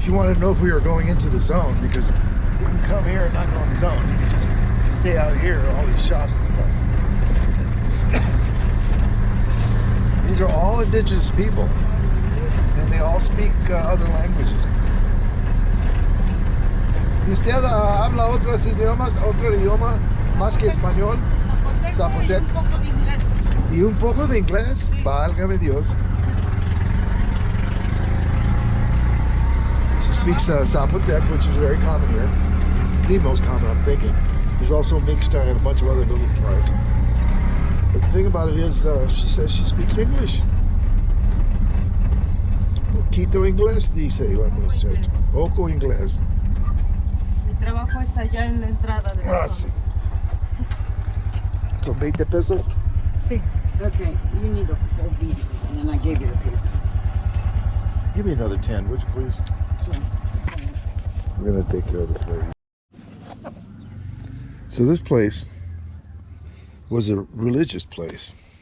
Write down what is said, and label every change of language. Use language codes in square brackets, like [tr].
[en] She wanted to know if we were going into the zone because you can come here and not go in the zone. You can just stay out here, all these shops and stuff. These are all indigenous people, and they all speak other languages. [es] ¿Y usted habla otros idiomas, otro idioma más que español? Zapotec. Y un poco de inglés. ¿Y un poco de inglés? Sí. Válgame Dios. [en] She speaks Zapotec, which is very common here. The most common, I'm thinking. There's also Mixta and a bunch of other little tribes. But the thing about it is, she says she speaks English. [es] Poquito inglés, dice la muchacha. Poco inglés. Mi trabajo es allá en la entrada de la Sí. zona. [en] So 20 pesos? [es] Sí. [en] Okay, you need a whole beat, and then I gave you the pieces. Give me another 10, would you please? Sure. We're gonna take care of this lady. So this place was a religious place.